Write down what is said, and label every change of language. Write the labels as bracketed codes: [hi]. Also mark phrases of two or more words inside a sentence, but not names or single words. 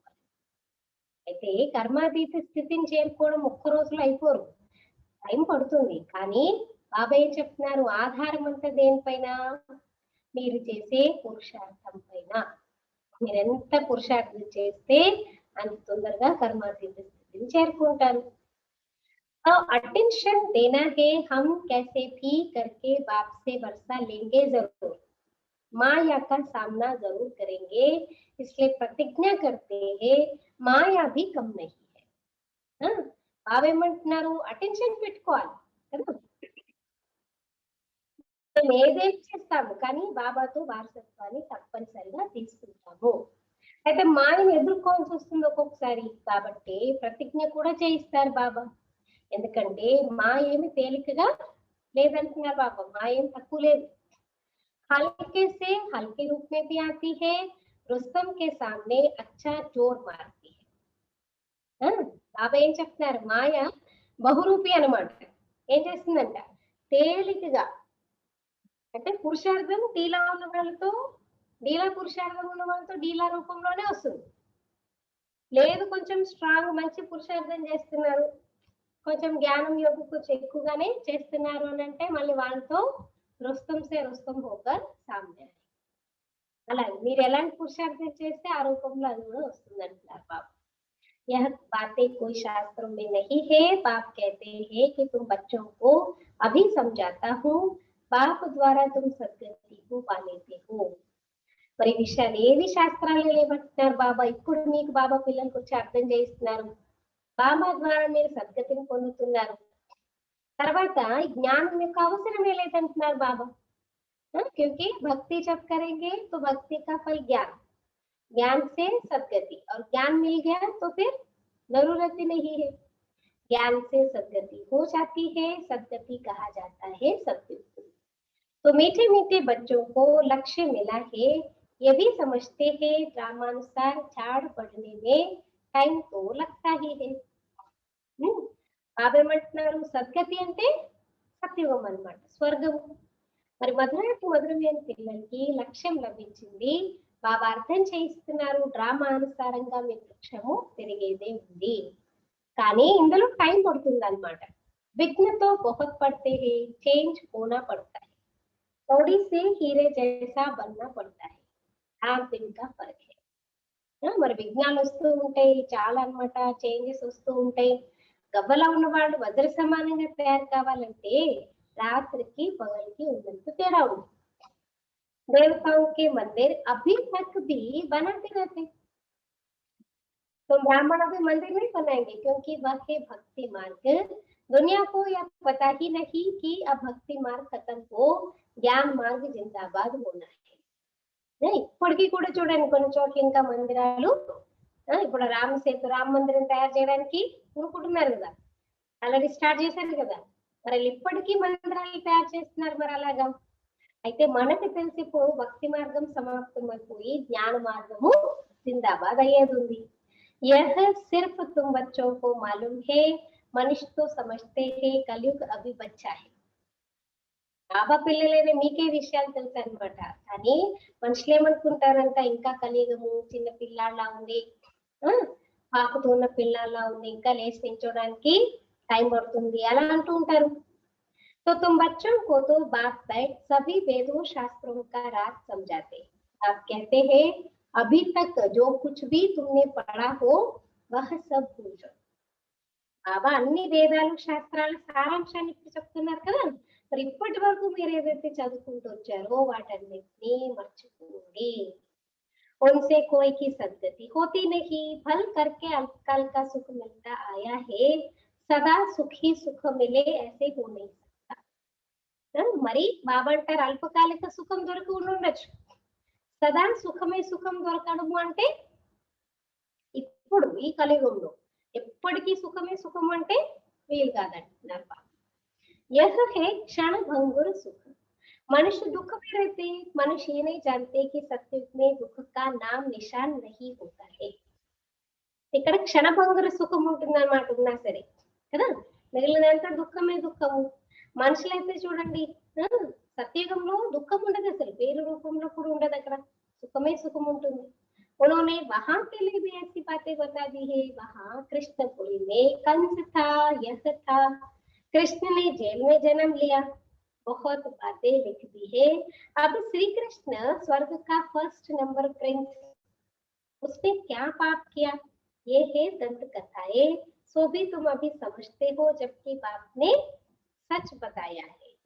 [te] అయితే కర్మాతీత స్థితిని చేరుకోవడం ఒక్క రోజులో అయిపోరు, టైం పడుతుంది. కానీ బాబా ఏం చెప్తున్నారు, ఆధారం అంతా దేనిపైన, మీరు చేసే పురుషార్థం పైన. మీరెంత పురుషార్థం చేస్తే అంత తొందరగా కర్మాతీత స్థితిని చేరుకుంటారు. [hi] अटेंशन देना है, हम कैसे भी करके बाप से वर्षा लेंगे जरूर, माया का सामना जरूर करेंगे, इसलिए प्रतिज्ञा करते हैं माया भी कम नहीं है. [te] బాబా ఏమంటున్నారు, అటెన్షన్ పెట్టుకోవాలి కదా. మేము ఏదేం చేస్తాము కానీ బాబాతో వారసత్వాన్ని తప్పనిసరిగా తీసుకుంటాము. అయితే మాయను ఎదుర్కోవాల్సి వస్తుంది ఒక్కొక్కసారి, కాబట్టి ప్రతిజ్ఞ కూడా చేయిస్తారు బాబా. ఎందుకంటే మా ఏమి తేలికగా లేదంటున్నారు బాబా, మా ఏం తక్కువ లేదు. [hi] हल्के से हल्के रूप में भी आती है, रुस्तम के सामने अच्छा जोर मारती है. [te] బాబా ఏం చెప్తున్నారు, మాయ బహురూపి అనమాట. ఏం చేస్తుందంట, తేలికగా అంటే పురుషార్థం డీలా ఉన్న వాళ్ళతో, డీలా పురుషార్థం ఉన్న వాళ్ళతో డీలా రూపంలోనే వస్తుంది. లేదు కొంచెం స్ట్రాంగ్ మంచి పురుషార్థం చేస్తున్నారు, కొంచెం జ్ఞానం యోగం కొంచెం ఎక్కువగానే చేస్తున్నారు అని అంటే మళ్ళీ వాళ్ళతో [hi] रुस्तम से रुस्तम होकर सामने आए. [te] అలాగే మీరు ఎలాంటి పురుషార్థం చేస్తే ఆ రూపంలో అది కూడా వస్తుంది అంటున్నారు బాబా. [hi] यह बातें कोई शास्त्रों में नहीं है. बाप कहते हैं कि तुम बच्चों को अभी समझाता हूँ, बाप द्वारा तुम सद्गति को पा लेते हो. [te] మరి విషయాలు ఏవి శాస్త్రాలు లేవంటున్నారు బాబా, ఇప్పుడు మీకు బాబా పిల్లలకు వచ్చి అర్థం చేయిస్తున్నారు. బాబా ద్వారా మీరు సద్గతిని పొందుతున్నారు. తర్వాత జ్ఞానం యొక్క అవసరమే లేదంటున్నారు బాబా. [hi] क्योंकि भक्ति जब करेंगे तो भक्ति का फल ज्ञान, ज्ञान से सदगति, और ज्ञान मिल गया तो फिर जरूरत ही नहीं है. ज्ञान से सदगति हो जाती है, सदगति कहा जाता है सत्युग. तो मीठे मीठे बच्चों को लक्ष्य मिला है, ये भी समझते हैं ड्रामानुसार झाड़ पड़ने में टाइम तो लगता ही है [te] బాబేమంటున్నారు సద్గతి అంటే సత్యుగం అన్నమాట, స్వర్గము. మరి మధురాతి మధురమైన పిల్లలకి లక్ష్యం లభించింది. బాబా అర్థం చేయిస్తున్నారు, డ్రామా అనుసారంగా మీ వృక్షము పెరిగేదే ఉంది, కానీ ఇందులో టైం పడుతుంది అనమాట. [hi] विघ्न तो [te] बहुत पड़ते हैं, चेंज होना पड़ता है, थोड़ी से हीरे जैसा बनना पड़ता है, आठ दिन का फर्क है. మరి విఘ్నాలు వస్తూ ఉంటాయి చాలా అన్నమాట, చేంజెస్ వస్తూ ఉంటాయి. గవ్వలా ఉన్న వాళ్ళు వజ్ర సమానంగా తయారు కావాలంటే రాత్రికి పగలికి ఉన్నంత తేడా ఉంది. [hi] देवताओं के मंदिर अभी तक भी बनाते रहते, तो ब्राह्मण अभी मंदिर नहीं बनाएंगे क्योंकि वह है भक्ति मार्ग. दुनिया को यह पता ही नहीं कि अब भक्ति मार्ग खत्म हो, ज्ञान मार्ग जिंदाबाद होना है. [te] ఇప్పటికీ కూడా చూడండి కొన్ని చోట్ల ఇంకా మందిరాలు, ఇప్పుడు రామ మందిరం తయారు చేయడానికి పూనుకుంటున్నారు కదా, [en] already start [te] చేశారు కదా, మరి ఇప్పటికీ మందిరాలు తయారు చేస్తున్నారు. మరి అలాగా అయితే మనకు తెలిసి ఇప్పుడు భక్తి మార్గం సమాప్తమైపోయి జ్ఞాన మార్గము జిందాబాద్ అయ్యేది ఉంది. [hi] यह सिर्फ तुम बच्चों को मालूम है, मनुष्य तो समझते हैं कलयुग अभी बच्चा है. [te] బాబా పిల్లలైన మీకే విషయాలు తెలుసు అనమాట, కానీ మనుషులు ఏమనుకుంటారంట ఇంకా కలియుగము చిన్న పిల్లాళ్ళ ఉంది, పాకుతూ ఉన్న పిల్లాళ్ళ ఉంది, ఇంకా లేచి నించోడానికి టైం పడుతుంది అలా అంటూ ఉంటారు. [hi] तो तुम बच्चों को तो बाप बैठ सभी वेदों शास्त्रों का राज समझाते. आप कहते हैं अभी तक जो कुछ भी तुमने पढ़ा हो वह सब भूल जाओ. [te] బాబా అన్ని వేదాలు శాస్త్రాల సారాంశాన్ని ఇప్పుడు చెప్తున్నారు కదా, మరి ఇప్పటి వరకు మీరు ఏదైతే చదువుకుంటూ వచ్చారో వాటన్నిటినీ మర్చిపోండి. [hi] उनसे कोई की सदगति होती नहीं, भल करके अल्पकाल का सुख मिलता आया है, सदा सुखी सुख मिले ऐसे हो नहीं सकता. [te] మరి బాబా అంటారు అల్పకాలిక సుఖం దొరికి ఉండొచ్చు, సదా సుఖమే సుఖం దొరకడము అంటే ఇప్పుడు ఈ కలియుగంలో ఎప్పటికీ సుఖమే సుఖం అంటే వీలు కాదంటున్నారు బాబా. [hi] यह है क्षण भंगुर सुख. मनुष्य दुख में रहते, मनुष्य ये नहीं जानते कि सत्युग में दुख का नाम निशान नहीं होता है. [te] ఇక్కడ క్షణభంగుర సుఖం ఉంటుందన్నమాట ఉన్నా సరే కదా, మిగిలినంతా దుఃఖమే దుఃఖము. మనుషులైతే చూడండి సత్యుగంలో దుఃఖం ఉండదు, అసలు పేరు రూపంలో కూడా ఉండదు, అక్కడ సుఖమే సుఖం ఉంటుంది. [hi] उन्होंने वहां के लिए भी ऐसी बातें बता दी है. वहां कृष्णपुरी में कंस था, यह था, कृष्ण ने जेल में जन्म लिया, बहुत बातें लिख दी है. अब श्री कृष्ण स्वर्ग का [en] first number prince, [hi] उसने क्या पाप किया ये है दंत कथाएं, सो भी तुम अभी समझते हो जबकि बाप ने सच बताया है.